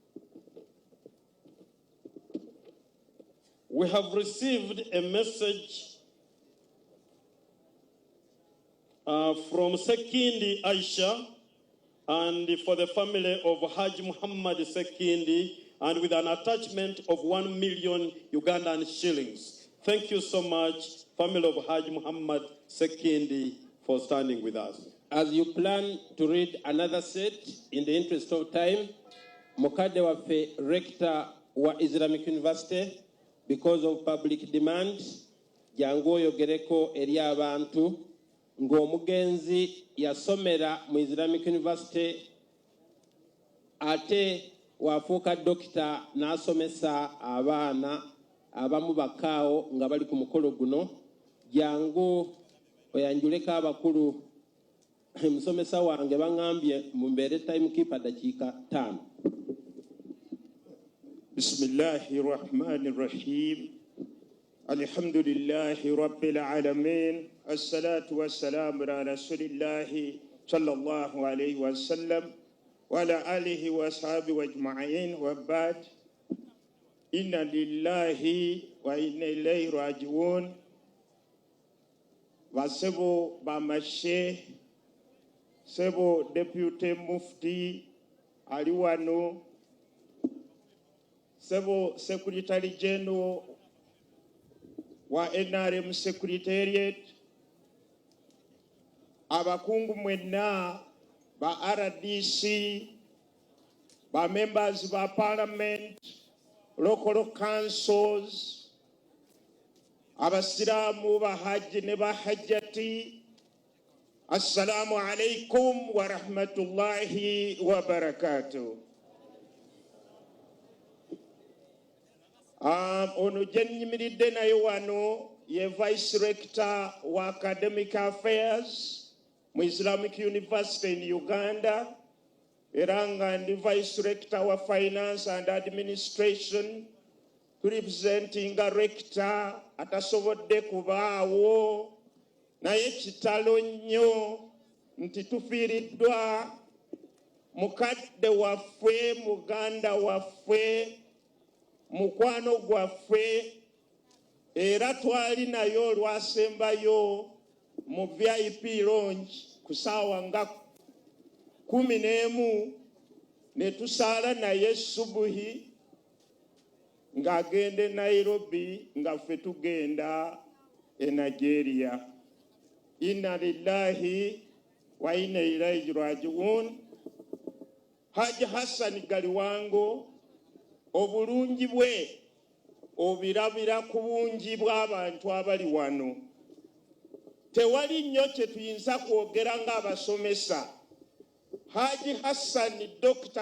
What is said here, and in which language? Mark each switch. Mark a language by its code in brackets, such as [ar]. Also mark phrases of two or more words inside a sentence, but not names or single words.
[en] We have received a message from Sekindi Aisha, and for the family of Haji Muhammad Sekindi, and with an attachment of 1 million Ugandan shillings. Thank you so much, family of Haji Muhammad Sekindi, for standing with us. As you plan to read another set, in the interest of time, [lg] Mukade wafe rector wa Islamic University, [en] because of public demand, [lg] jangu yogereko eri abantu, ng'omugenzi yasomera mu Islamic University, ate wafuuka doctor n'asomesa abaana abamu bakaawo nga bali ku mukolo guno. Jangu oyanjuleko abakulu, musomesa wange baŋŋambye mumbeere timekeeper dakiika 5. [ar] بسم الله الرحمن الرحيم. الحمد لله رب العالمين. الصلاة والسلام على رسول الله صلى الله عليه وسلم وعلى آله وأصحابه وأجمعين وبعد. إنا لله وإنا إليه راجعون. [lg] Basebo bamashe, sebo [en] deputy mufti [lg] aliwano, sebo [en] secretary general [lg] wa NRM secretariat, abakungu mwenna ba RDC, ba members ba parliament, [en] local councils, [lg] abasiramu bahaji ne bahajjati, [ar] السلام عليكم ورحمة الله وبركاته. [lg] Ono jenyimiridde naye wano ye [en] Vice Rector [lg] wa [en] Academic Affairs [lg] mu Islamic University in Uganda, era nga ndi [en] Vice Rector [lg] wa [en] Finance and Administration, representing a rector [lg] atasobodde kubaawo naye kitalo nnyo nti tufiiriddwa mukadde waffe, muganda waffe, mukwano gwaffe, era twali nayo olwasembayo mu [en] VIP lounge [lg] ku ssaawa nga 11 ne tusaala naye subuhi ng'agenda e Nairobi nga ffe tugenda e Nigeria. [ar] إنا لله وإنا إليه راجعون. [lg] Haji Hassan Galiwanga obulungi bwe obirabira ku bungi bw'abantu abali wano. Tewali nnyo kye tuyinza kwogera ng'abasomesa. Haji Hassan Dr.